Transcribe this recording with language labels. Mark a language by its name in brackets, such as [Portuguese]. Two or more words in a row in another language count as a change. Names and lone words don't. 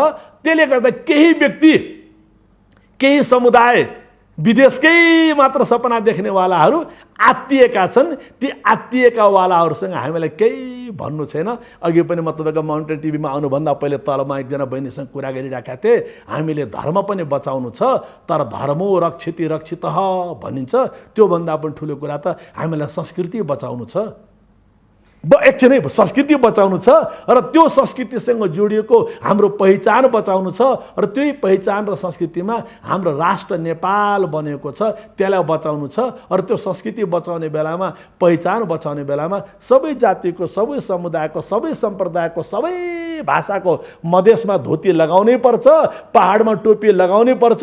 [Nepali] त्यसले गर्दा केही व्यक्ति, केही समुदाय, विदेशकै मात्र सपना देख्नेवालाहरू आत्तिएका छन्। ती आत्तिएकावालाहरूसँग हामीलाई केही भन्नु छैन। अघि पनि म तपाईँको माउन्टेन टिभीमा आउनुभन्दा पहिले तलमा एकजना बहिनीसँग कुरा गरिरहेका थिएँ। हामीले धर्म पनि बचाउनु छ, तर [Sanskrit] धर्मो रक्षिति रक्षितः [Nepali] भनिन्छ, त्योभन्दा पनि ठुलो कुरा त हामीलाई संस्कृति बचाउनु छ। एकछिनै संस्कृति बचाउनु छ र त्यो संस्कृतिसँग जोडिएको हाम्रो पहिचान बचाउनु छ र त्यही पहिचान र संस्कृतिमा हाम्रो राष्ट्र नेपाल बनेको छ, त्यसलाई बचाउनु छ र त्यो संस्कृति बचाउने बेलामा, पहिचान बचाउने बेलामा सबै जातिको, सबै समुदायको, सबै सम्प्रदायको, सबै भाषाको मधेसमा धोती लगाउनै पर्छ, पहाडमा टोपी लगाउनै पर्छ।